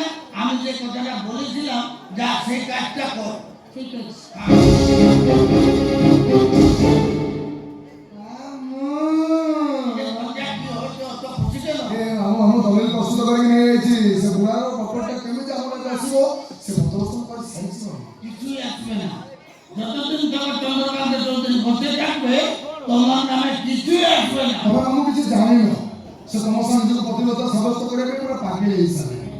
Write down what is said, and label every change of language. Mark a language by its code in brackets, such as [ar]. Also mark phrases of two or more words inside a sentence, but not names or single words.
[bn] আমি যে কথাটা বলেছিলাম যা সেই কাজটা কর। ঠিক আছে। [or] ପ୍ରସ୍ତୁତ କରିକି ନେଇଯାଇଛି। ସେ ବୁଢ଼ାର କପଡ଼ଟା କେମିତି ଆମ ପାଖରେ ଆସିବ? ସେ ପ୍ରଦର୍ଶନ କରି ସାରିଛି। [bn] কিছুই আসবে না, যতদিন তোমার চন্দ্রকান্ত চৌধুরী বসে থাকবে তোমার নামে কিছুই আসবে না। [or] ତମେ ଆମକୁ କିଛି ଜାଣିନ। ସେ ତମ ସାଙ୍ଗେ ନିଜକୁ ପ୍ରତିବଦ୍ଧତା ସାବ୍ୟସ୍ତ କରିବା ପାଇଁ ପୁରା ପାଗଳ ହେଇସାରିଲେ।